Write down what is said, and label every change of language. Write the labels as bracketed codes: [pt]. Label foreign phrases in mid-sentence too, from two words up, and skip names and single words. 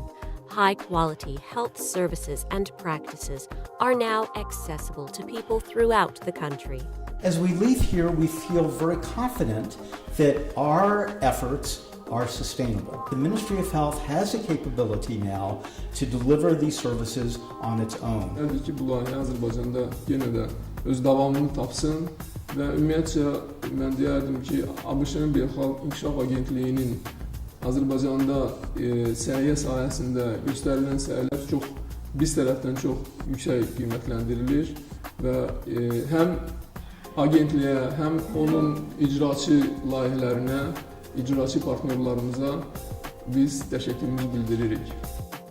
[en] High-quality health services and practices are now accessible to people throughout the country. As we leave here, we feel very confident that our efforts are sustainable. The Ministry of Health has the capability now to deliver these services on its own. [az] Təbii ki, bu layihə Azərbaycanda yenə də öz davamını tapsın və ümumiyyətcə mən deyərdim ki, ABŞ-ın Beynəlxalq İnkişaf Agentliyinin Azərbaycanda səhiyyə sahəsində göstərilən səylər biz tərəfdən çox yüksək qiymətləndirilir və həm agentliyə, həm onun icraçı layihələrinə, icraçı partnyorlarımıza biz təşəkkürümüzü bildiririk.